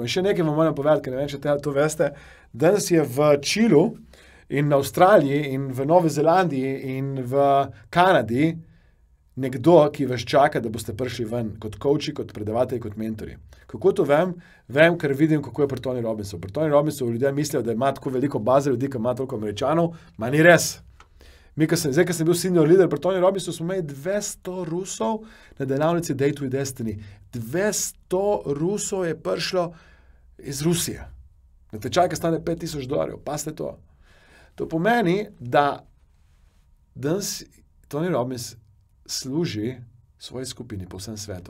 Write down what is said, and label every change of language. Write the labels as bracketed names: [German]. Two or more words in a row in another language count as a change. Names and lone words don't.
[Slovenian] In še nekaj vam moram povedati, ker ne vem, če to veste. Danes je v Čilu in na Avstraliji in v Novi Zelandiji in v Kanadi nekdo, ki vas čaka, da boste prišli ven kot coachi, kot predavatelji, kot mentori. Kako to vem? Vem, ker vidim, kako je pri Tony Robbinsu. Pri Tony Robbinsu ljudje mislijo, da ima tako veliko baze ljudi, ki ima toliko Američanov, ma ni res. Zdaj, ko sem bil [English] senior leader [Slovenian] pri Tony Robbinsu, smo imeli 200 Rusov na delavnici Date with Destiny. 200 Rusov je prišlo iz Rusije. Na tečaj, ki stane $5,000. Pazite to. To pomeni, da danes Tony Robbins služi svoji skupini po vsem svetu.